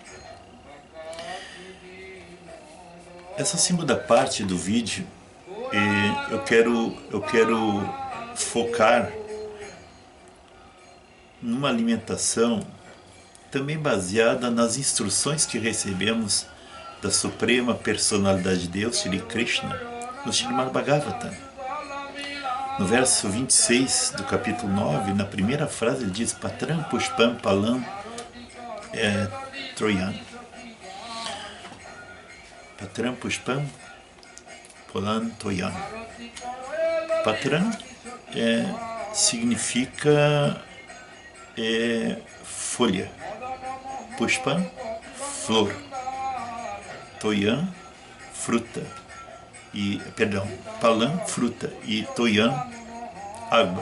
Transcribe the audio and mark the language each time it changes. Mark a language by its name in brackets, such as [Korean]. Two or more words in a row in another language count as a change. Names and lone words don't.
[Portuguese] Essa segunda parte do vídeo, eu quero focar numa alimentação também baseada nas instruções que recebemos da Suprema Personalidade de Deus, Shri Krishna, no Srimad Bhagavatam. No verso 26 do capítulo 9, na primeira frase, ele diz: [Sanskrit] Patram Pushpam Palam Troyan. Patram Pushpam Palam Troyan. [Portuguese] Patram significa folha. Pushpam, flor. Toyan, fruta. Palam, fruta. E Toyan, água.